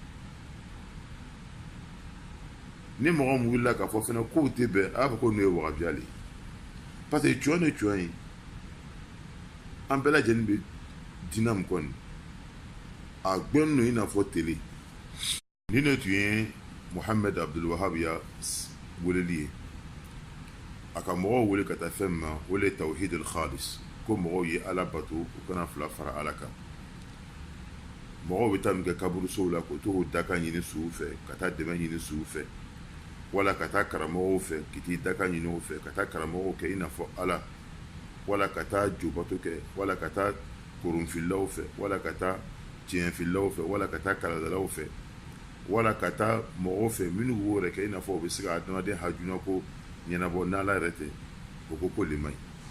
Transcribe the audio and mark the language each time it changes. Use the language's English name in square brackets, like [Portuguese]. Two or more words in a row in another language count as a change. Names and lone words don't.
[Bambara] ni mɔgɔ min wulila k'a fɔ fɛnɛ k'o tɛ bɛn a b'a fɔ ko n'o ye wagabiya le ye [French] parce que [Bambara] jɔn ye jɔn ye an bɛɛ lajɛlen bɛ diinɛ min kɔni a gbɛnnen don i n'a fɔ tele ni ne tun ye Muhammed Abdul Wahab ya weleli ye a ka mɔgɔw wele ka taa fɛn min ma o le ye [Arabic] tawhid al khalis [Bambara] ko mɔgɔw ye ala bato u kana fila fara ala kan mɔgɔw bɛ taa min kɛ kaburusow la k'o to k'o dakan ɲini suw fɛ ka taa dɛmɛ ɲini suw fɛ wala ka taa karamɔgɔw fɛ k'i t'i dakan ɲini o fɛ ka taa karamɔgɔw kɛ i n'a fɔ ala wala ka taa jobato kɛ wala ka taa korunfilaw fɛ wala ka taa tiɲɛfilaw fɛ wala ka taa kaladalaw fɛ wala ka taa mɔgɔw fɛ minnu b'o yɛrɛ kɛ i n'a fɔ u bɛ se ka adamaden hajuna ko ɲɛnabɔ n'ala yɛrɛ tɛ o ko le man ɲi